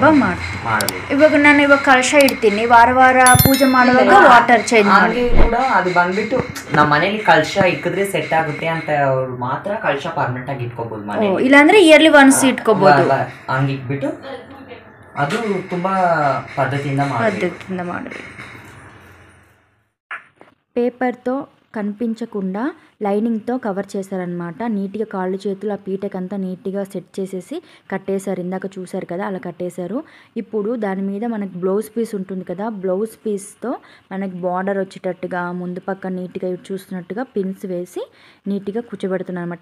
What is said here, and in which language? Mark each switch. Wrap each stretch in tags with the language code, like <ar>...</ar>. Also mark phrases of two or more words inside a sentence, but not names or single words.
<kn>ಮಾಡಬೇಕು. ಇವಾಗ ಕಲಶ ಇಡ್ತೀನಿ, ವಾರ ಪೂಜೆ ಮಾಡುವಾಗ</kn> <en>water change</en> <kn>ಮಾಡಿ ಕೂಡ ಅದು ಬಂದ್ಬಿಟ್ಟು ನಮ್ಮ ಮನೇಲಿ ಕಲಶ ಇಕ್ಕಿದ್ರೆ ಸೆಟ್ ಆಗುತ್ತೆ ಅಂತ ಅವ್ರು ಮಾತ್ರ ಕಲಶ ಪರ್ಮನೆಂಟ್ ಆಗಿ ಇಟ್ಕೋಬಹುದು ಮನೆ, ಇಲ್ಲಾಂದ್ರೆ</kn> <en>yearly once</en> <kn>ಇಟ್ಕೋಬಹುದು. ಹಂಗೆ ಇಟ್ಬಿಟ್ಟು ಅದು ತುಂಬಾ పద్ధతిಯಿಂದ ಮಾಡಬೇಕು.</kn> <te>పేపర్తో కనిపించకుండా లైనింగ్తో కవర్ చేశారనమాట. నీట్గా కాళ్ళు చేతులు ఆ పీటకంతా నీట్గా సెట్ చేసేసి కట్టేశారు. ఇందాక చూసారు కదా, అలా కట్టేశారు. ఇప్పుడు దాని మీద మనకి</te> <en>blouse piece</en> <te>ఉంటుంది కదా, బ్లౌజ్ పీస్తో మనకి బార్డర్ వచ్చేటట్టుగా ముందు పక్క నీట్గా చూస్తున్నట్టుగా పిన్స్ వేసి నీట్గా కూర్చోబెడుతున్నాను అనమాట.</te>